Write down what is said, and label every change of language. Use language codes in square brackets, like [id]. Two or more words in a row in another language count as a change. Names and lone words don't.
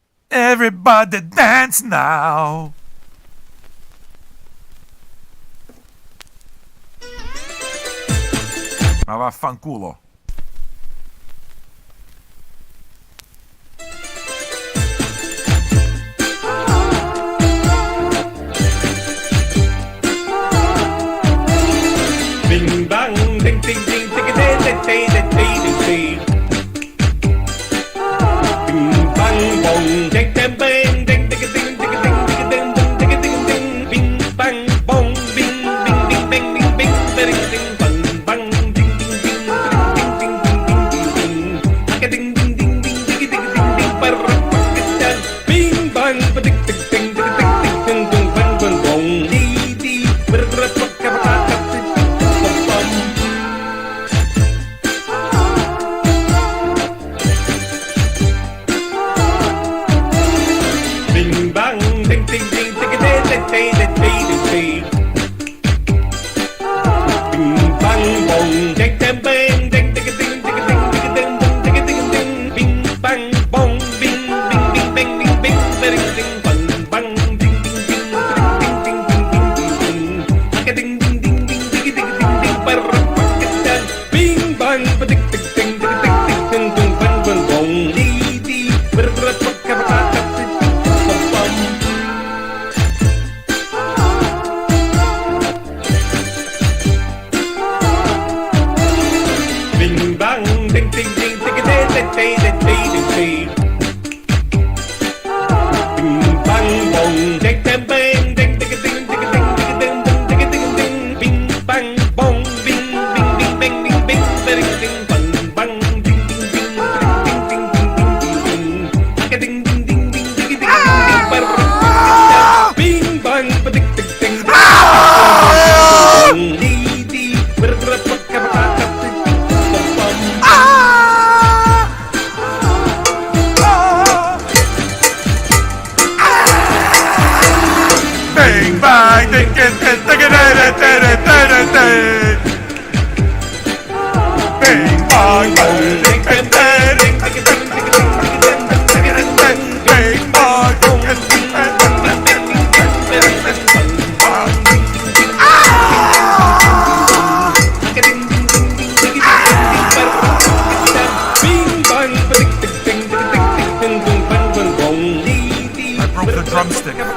[en] Everybody dance now. [it] Ma vaffanculo. Bing bang, ding ding ding, ding ding ding ding ding ding. Bing bang bong, ding ding bang, ding ding ding ding ding ding ding ding ding. Bing bang bong, bing bing bing bing bing bing ding ding bang bang ding ding ding ding ding ding ding ding ding. Ding ding ding ding ding ding ding ding. Parapakistan. Bing bang, ding ding ding ding ding ding ding bang bang bong. [id] Di di bergerak. Bing bang, ding ding ding, ding ding ding ding ding ding. Bing bang bong, ding ding bang, ding ding ding ding ding ding ding ding ding. Bing bang bong, bing bing bing bing bing bing ding ding bang bang ding ding ding ding ding ding ding ding. Ding ding ding ding ding ding ding ding. Parapakistan. Bing bang, ding ding ding ding ding ding ding bang bang bong. Di di bergerak bergerak. Bing bang, ding ding ding, ding ding ding ding ding ding. Bing bang bong, ding ding bang, ding ding ding ding ding ding ding ding ding. Bing bang bong, bing bing bing bing bing bing ding ding bang bang ding ding ding ding ding ding ding. Ding ding ding ding ding ding ding. Bing bang, ding ding ding. Di di bergerak bergerak. Bang bang, ding ding ding ding ding ding ding. Bang bang, ding ding ding ding ding ding ding ding. Bang bang, ding ding ding [en] I broke the drumstick.